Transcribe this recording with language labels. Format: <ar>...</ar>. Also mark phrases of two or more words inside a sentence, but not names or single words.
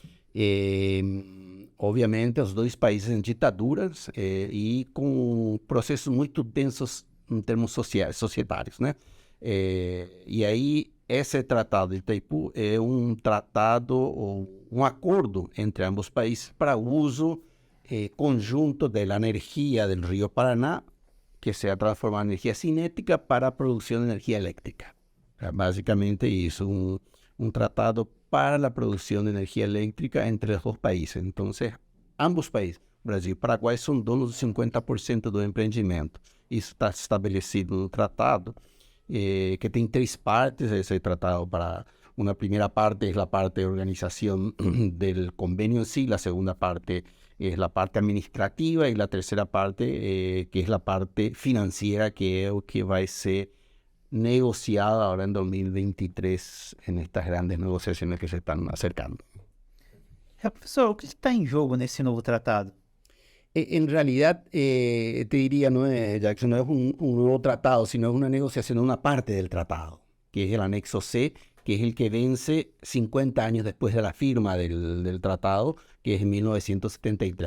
<pt>Obviamente, os dois países em ditaduras e com processos muito tensos em termos societários, né? E aí, esse Tratado de Itaipu é um tratado, ou um acordo entre ambos países para o uso conjunto da energia do Rio Paraná,</pt> <es>que se ha transformado en energía cinética para producción de energía eléctrica. Básicamente eso, un tratado para la producción de energía eléctrica entre los dos países. Entonces, ambos países, Brasil y Paraguay, son</es> <pt>donos de 50% do empreendimento. Isso está estabelecido no tratado, que tem três partes. Esse tratado,</pt> <es>para una primera parte es la parte de organización del convenio en sí, la segunda parte es la parte administrativa y la tercera parte, que es la parte financiera, que es lo que va a ser negociada ahora en 2023 en estas grandes negociaciones que se están acercando.</es> <pt>Professor, o que está em jogo nesse novo tratado?</pt> <es>En realidad, te diría, no es, Jackson, no es un nuevo tratado, sino es una negociación de una parte del tratado, que es el anexo C, que es el que vence 50 años después de la firma del tratado, que es en 1973.</es>